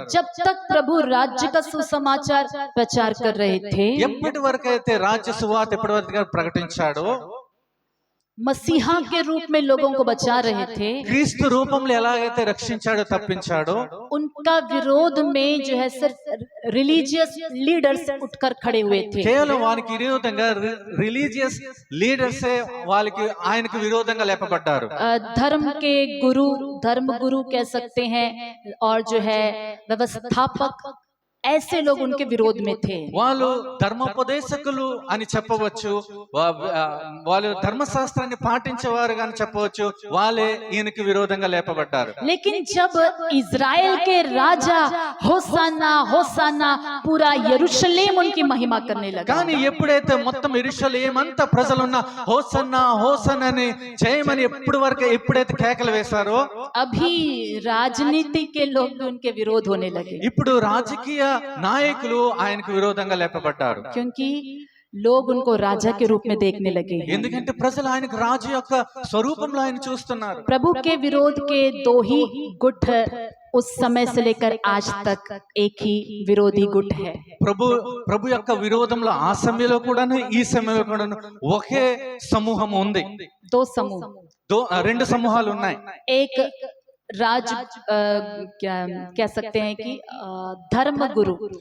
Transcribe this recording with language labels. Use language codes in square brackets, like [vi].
[hi] जब तक प्रभु राज्य का सुसमाचार प्रचार कर रहे थे, [te] ఎప్పటి వరకు అయితే రాజ్య సువార్త ఎప్పటి వరకు ప్రకటించాడో, [hi] मसीहा के रूप में लोगों को बचा रहे थे, [te] క్రీస్తు రూపంలో ఎలాగైతే రక్షించాడో తప్పించాడో, [hi] उनका विरोध में जो है सिर्फ रिलीजियस लीडर्स उठकर खड़े हुए थे। [te] కేవలం వారికి విరోధంగా రిలీజియస్ లీడర్సే వాళ్ళకి ఆయనకు విరోధంగా లేపబడ్డారు. [hi] धर्म के गुरु, धर्म गुरु कह सकते हैं, और जो है व्यवस्थापक, ऐसे लोग उनके विरोध में थे। [te] వాళ్ళు ధర్మోపదేశకులు అని చెప్పవచ్చు, వాళ్ళు ధర్మశాస్త్రాన్ని పాటించేవారు అని చెప్పవచ్చు, వాళ్ళే ఈయనకి విరోధంగా లేపబడ్డారు. [hi] लेकिन जब इज़राइल के राजा होसाना होसाना पूरा यरूशलेम उनकी महिमा करने लगा, [te] కానీ ఎప్పుడైతే మొత్తం యెరూషలేము అంతా ప్రజలున్న హోసన్నా హోసన్నా అని జయమని ఎప్పుడైతే కేకలు వేశారో, [hi] अभी राजनीति के लोग भी उनके विरोध होने लगे। [te] ఇప్పుడు రాజకీయ నాయకులు ఆయనకు విరోధంగా లేపబడ్డారు. [hi] क्योंकि लोग उनको राजा के रूप में देखने लगे। [te] ఎందుకంటే ప్రజలు ఆయనకు రాజు యొక్క స్వరూపంలో ఆయన చూస్తున్నారు. [hi] प्रभु के विरोध के दो ही गुट उस समय से लेकर आज तक एक ही विरोधी गुट है। [te] ప్రభు యొక్క విరోధంలో ఆ సమయంలో కూడాను ఈ సమయంలో కూడాను ఒకే సమూహం ఉంది. [hi] दो समूह, [te] రెండు సమూహాలు ఉన్నాయి. [hi] एक राज क्या कह सकते हैं कि धर्म गुरु,